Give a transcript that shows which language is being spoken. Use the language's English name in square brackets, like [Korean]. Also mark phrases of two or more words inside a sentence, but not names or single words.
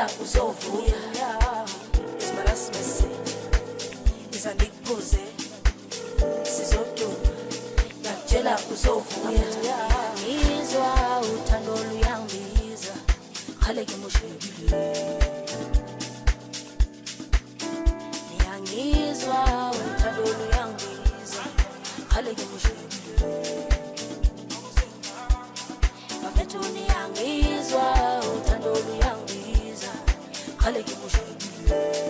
[Zulu] uzovuya [English] is my last message [Zulu] izandikuze sizoduma ngiyakutshela uzovuya ngizwa uthando luyangibiza khale ngimushekile ngiyangizwa uthando luyangibiza khale ngimushekile mafethu ngiyangizwa uthando luyangibiza khale ngimushekile